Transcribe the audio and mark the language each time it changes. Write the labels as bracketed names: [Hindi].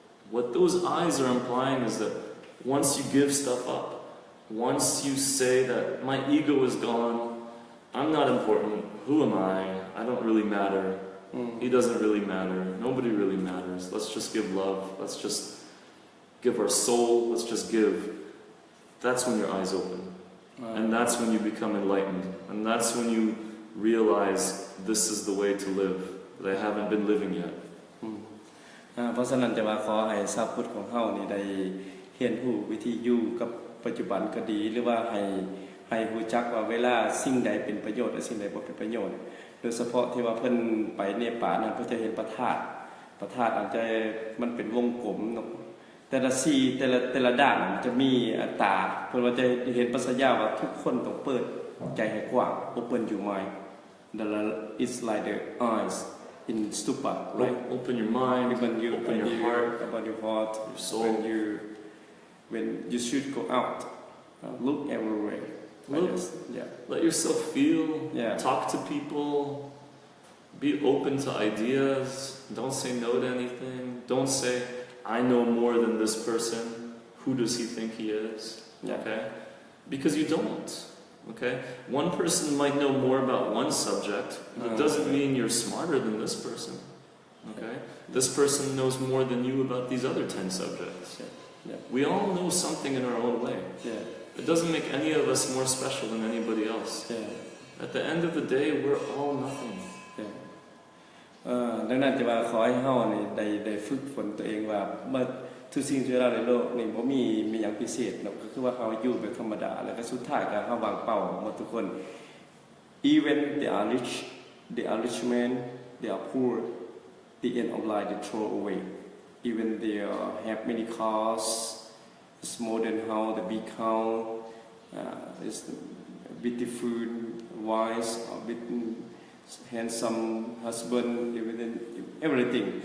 [English] What those eyes are implying is that once you give stuff up, once you say that my ego is gone, I'm not important, who am I don't really matter, he doesn't really matter, nobody really matters, let's just give love, let's just give our soul, let's just give. That's when your eyes open. And that's when you become enlightened. And that's when you realize this is the way to live that I haven't been living yet. [Northeastern Thai] เพราะฉะนั้นจะว่าขอให้ชาวพุทธของเฮานี่ได้เรียนรู้วิธีอยู่กับปัจจุบันก็ดีหรือว่าให้รู้จักว่าเวลาสิ่งใดเป็นประโยชน์และสิ่งใดบ่เป็นประโยชน์โดยเฉพาะที่ว่าเพิ่นไปเนปาลนั้นเพิ่นจะเห็นพระธาตุอาจจะมันเป็นวงกลมเนาะแต่ละด้านจะมีตาเพื่อว่าจะเห็นปัสยาว่าทุกคนต้องเปิดใจให้กว้าง [English] open your mind it's like the eyes in stupa right open your mind open your heart about your heart your soul when you should go out look everywhere let yourself feel talk to people be open to ideas don't say no to anything don't say I know more than this person. Who does he think he is? Okay? Because you don't. Okay? One person might know more about one subject, but it doesn't mean you're smarter than this person. Okay? This person knows more than you about these other 10 subjects. We all know something in our own way. It doesn't make any of us more special than anybody else. At the end of the day, we're all nothing. [Northeastern Thai] ดังนั้นจะว่าขอให้เฮานี่ได้ฝึกฝนตัวเองว่าเมื่อ ทุกสิ่งทุกอย่างในโลกนี่บ่มีหยังพิเศษเนาะก็คือว่าเฮาอยู่แบบธรรมดาแล้วก็สุดท้ายก็เฮาวางเป้าหมดทุกคน [English] even they are rich man they are poor the end of life they throw away even they have many cars it's modern house the big house is beautiful wives with handsome husband everything.